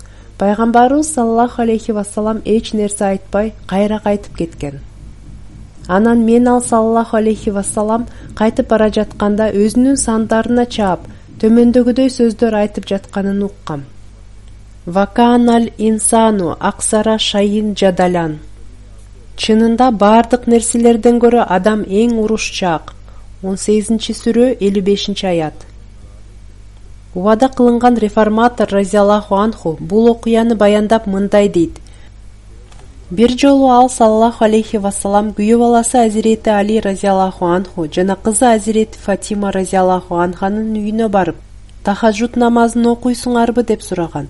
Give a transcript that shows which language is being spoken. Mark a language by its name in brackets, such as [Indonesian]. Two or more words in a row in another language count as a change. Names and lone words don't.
[Kyrgyz] Пайгамбарыбыз [Arabic] صلى الله عليه وسلم [Kyrgyz] эч нерсе айтпай, кайра кайтып кеткен. Анан мен ал [Arabic] صلى الله عليه وسلم [Kyrgyz] кайтып бара жатканда өзүнүн сандарына чаап, төмөндөгүдөй сөздөр айтып жатканын уккам. [Arabic] وكان الإنسان أكثر شيء جدلا. [Kyrgyz] Чынында бардык нерселерден көрө адам эң урушчаак. 18-сүрө 55-аят. Убада кылынган реформатор [Arabic] رضي الله عنه [Kyrgyz] бул окуяны баяндап мындай дейт. Бир жолу ал [Arabic] صلى الله عليه وسلم [Kyrgyz] күйөө баласы Азирети Али [Arabic] رضي الله عنه [Kyrgyz] жана кызы Азирети Фатима разияллаху анханын үйүнө барып, тахаджуд намазын окуйсуңарбы деп сураган.